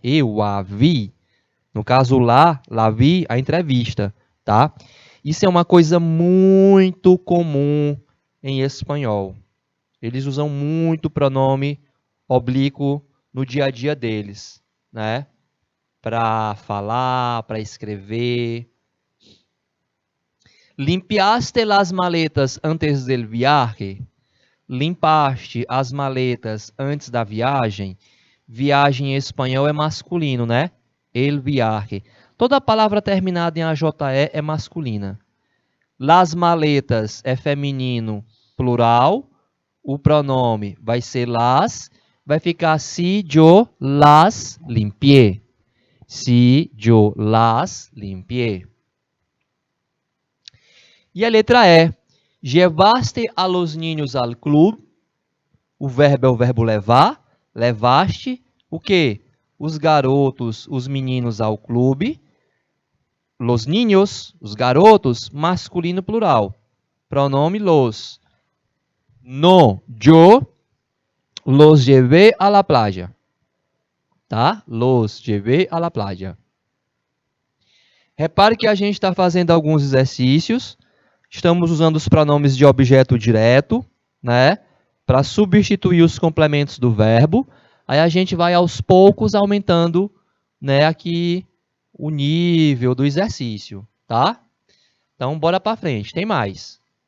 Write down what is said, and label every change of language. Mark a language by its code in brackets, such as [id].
[pt] Eu a vi. No caso lá, [es] la vi, [pt] a entrevista, tá? Isso é uma coisa muito comum em espanhol. Eles usam muito pronome oblíquo no dia a dia deles, né? Para falar, para escrever. [es] Limpiaste las maletas antes del viaje? [pt] Limpaste as maletas antes da viagem? Viagem em espanhol é masculino, né? [es] El viaje. [pt] Toda palavra terminada em AJE é masculina. Las maletas é feminino, plural. O pronome vai ser las. Vai ficar [es] si yo las limpié. Si yo las limpié. [pt] E a letra E. [es] Llevaste a los niños al club. [pt] O verbo é o verbo levar. Levaste o quê? Os garotos, os meninos ao clube. [es] Los niños, [pt] os garotos, masculino plural. Pronome los. [es] No, yo los llevé a la playa. Tá? Los llevé a la playa. [pt] Repare que a gente está fazendo alguns exercícios. Estamos usando os pronomes de objeto direto, né? Para substituir os complementos do verbo. Aí a gente vai aos poucos aumentando, né, aqui o nível do exercício, tá? Então, bora para frente. Tem mais.